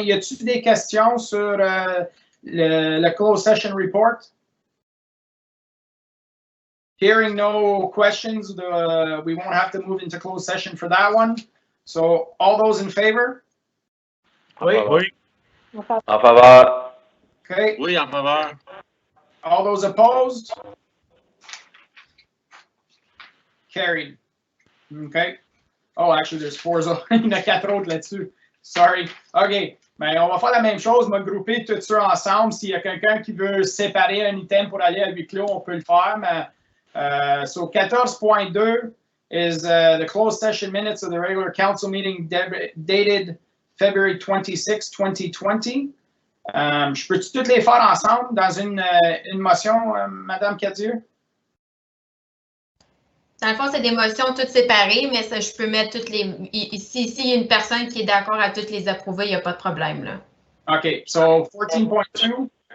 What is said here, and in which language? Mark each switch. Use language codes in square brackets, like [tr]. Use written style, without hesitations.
[fr] Y a-t-il des questions sur le [en] closed session report? Hearing no questions, we won't have to move into closed session for that one. So all those in favor? [fr] Oui. Oui. En faveur. [en] Okay. [fr] Oui, en faveur. [en] All those opposed? Carried. Okay. Oh, actually, there's four. [fr] Il y en a quatre autres là-dessus. [en] Sorry. [fr] OK. Ben, on va faire la même chose, me grouper tout ça ensemble. S'il y a quelqu'un qui veut séparer un item pour aller à huis clos, on peut le faire. [en] Mais, so 14.2 is the closed session minutes of the regular council meeting dated February 26, 2020. [fr] Je peux-tu toutes les faire ensemble dans une motion, Madame Cadieux? Dans le fond, c'est des motions toutes séparées, mais ça, je peux mettre toutes les. S'il y a une personne qui est d'accord à toutes les approuver, il n'y a pas de problème, là. [en] OK. So 14.2.